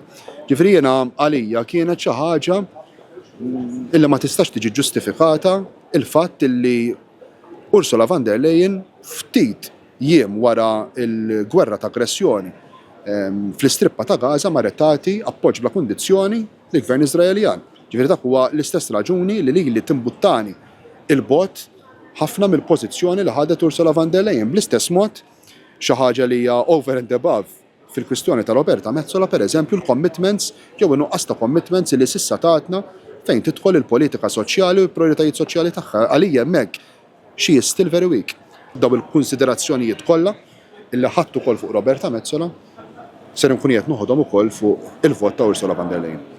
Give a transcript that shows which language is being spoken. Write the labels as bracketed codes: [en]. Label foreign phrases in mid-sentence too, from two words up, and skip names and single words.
[mt] Ġifieri jiena għalija kienet xi ħaġa illi ma tistax tiġi ġustifikata il-fatt illi Ursula von der Leyen ftit jiem wara il-gwerra ta' aggressjoni fl-istrippa ta' Gaza marretati appoġġ bla kundizzjoni lill-Gvern Iżraeljan. Ġifieri dak huwa l-istess raġuni li timbuttani il-bot ħafna mill-pożizzjoni li ħadet Ursula von der Leyen. Bl-istess mod xi ħaġa li hija [en] over and above [mt] fil-kwistjoni ta' Roberta Metsola pereżempju l-commitments jew innuqqas ta' commitments li s'issa tatna fejn tidħol il-politika soċjali u l-prijoritajiet soċjali tagħha. Għalija hemmhekk [en] she is still very weak. [mt] Daw il-kunsiderazzjonijiet kollha illi ħadtu ukoll fuq Roberta Metsola ser nkun qed noħodhom ukoll fuq il-vot ta' Ursula von der Leyen.